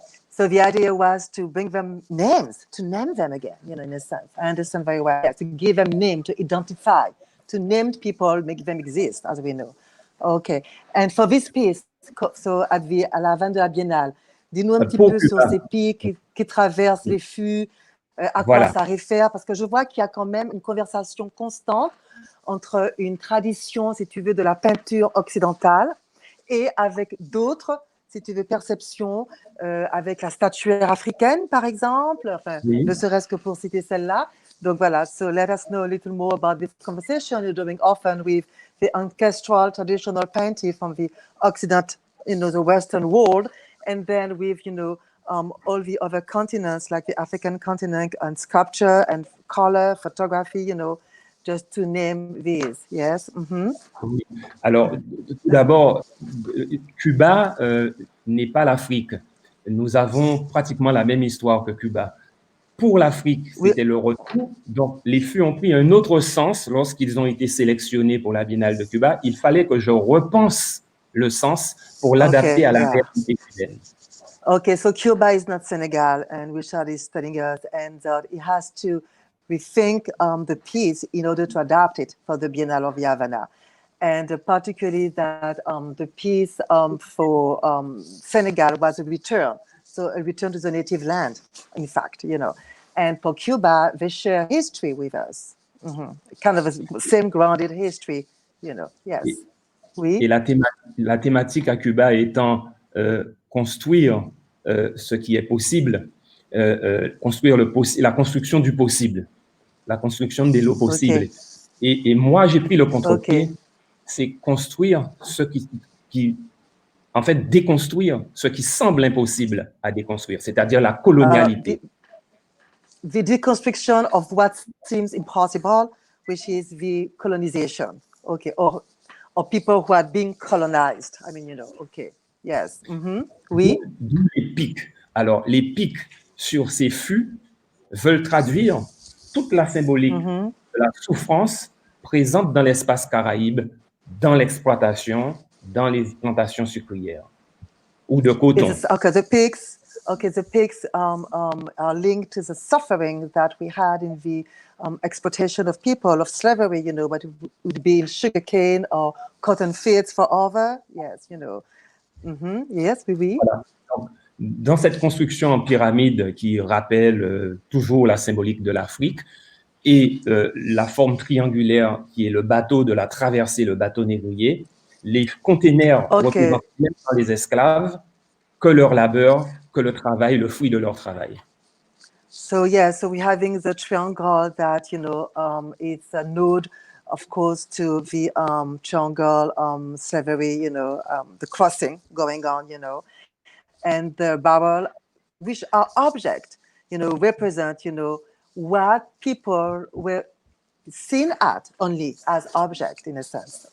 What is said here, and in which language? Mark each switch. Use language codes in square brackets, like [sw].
[en] So the idea was to bring them names, to name them again, you know, in a sense. I understand very well. To give them name, to identify, to name people, make them exist, as we know. Okay. And for this piece, so [fr] à la Havane de la Biennale, dis-nous un petit peu sur ces pics qui traversent les fûts, à quoi ça réfère, parce que je vois qu'il y a quand même une conversation constante entre une tradition, si tu veux, de la peinture occidentale et avec d'autres, si tu veux, perceptions, avec la statuaire africaine, par exemple, enfin, ne serait-ce que pour citer celle-là. Donc voilà, [en] so let us know a little more about this conversation you're doing often with the ancestral traditional painting from the Occident, you know, the Western world, and then with, you know, all the other continents, like the African continent, and sculpture and color, photography, you know, just to name these, yes? [fr] Oui. Alors, tout d'abord, Cuba n'est pas l'Afrique. Nous avons pratiquement la même histoire que Cuba. Pour l'Afrique, c'était le retour. Donc, les fûts ont pris un autre sens lorsqu'ils ont été sélectionnés pour la Biennale de Cuba. Il fallait que je repense le sens pour l'adapter à la réalité cubaine. [en] Okay, so Cuba is not Senegal, and Richard is telling us, and he has to rethink the piece in order to adapt it for the Biennale of Havana. And particularly that the piece for Senegal was a return, so a return to the native land, in fact, you know. And for Cuba, they share history with us, kind of a same grounded history, you know, yes. [fr] Et la thématique à Cuba étant construire ce qui est possible, construire la construction du possible, la construction des lots possibles. Et moi, j'ai pris le contre-pied, c'est construire ce qui, en fait, déconstruire ce qui semble impossible à déconstruire, c'est-à-dire la colonialité. [en] The deconstruction of what seems impossible, which is the colonization, okay, or people who are being colonized. I mean, you know, okay, yes. [fr] Oui. D'où les pics. Alors, les pics sur ces fûts veulent traduire toute la symbolique de la souffrance présente dans l'espace caraïbe, dans l'exploitation, dans les plantations sucrières ou de coton. [en] The pigs are linked to the suffering that we had in the exploitation of people, of slavery, you know, but it would be in sugarcane or cotton fields forever. Yes, you know. Yes, [fr] oui. Voilà. Donc, dans cette construction en pyramide qui rappelle toujours la symbolique de l'Afrique et la forme triangulaire qui est le bateau de la traversée, le bateau négrier, les containers représentent même pas les esclaves, que leur labeur, que le travail, le fruit de leur travail. [en] So yeah, so we're having the triangle that, you know, it's a node, of course, to the triangle slavery, you know, the crossing going on, you know, and the barrel, which are object, you know, represent, you know, what people were seen at only as object in a sense.